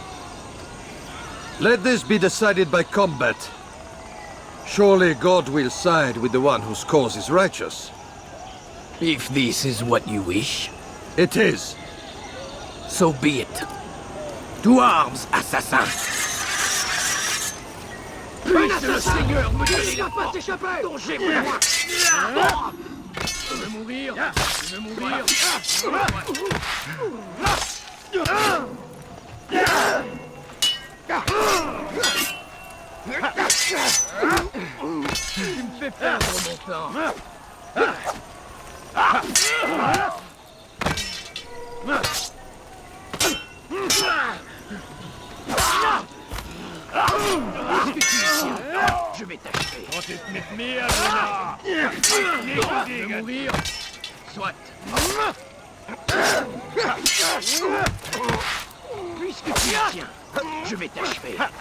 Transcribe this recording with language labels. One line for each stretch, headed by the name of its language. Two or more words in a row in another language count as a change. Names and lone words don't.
English: Let this be decided by combat. Surely God will side with the one whose cause is righteous. If this is what you wish. It is. So be it. To arms, assassin!
French: Puisse le Seigneur me donner la force dont j'ai besoin. Tu veux mourir? Tu veux mourir? Tu me fais perdre mon temps. Je vais t'achever.
German: Was ist mit mir, Luna?
French: Tu veux mourir? Soit. Puisque tu y tiens, je vais t'achever.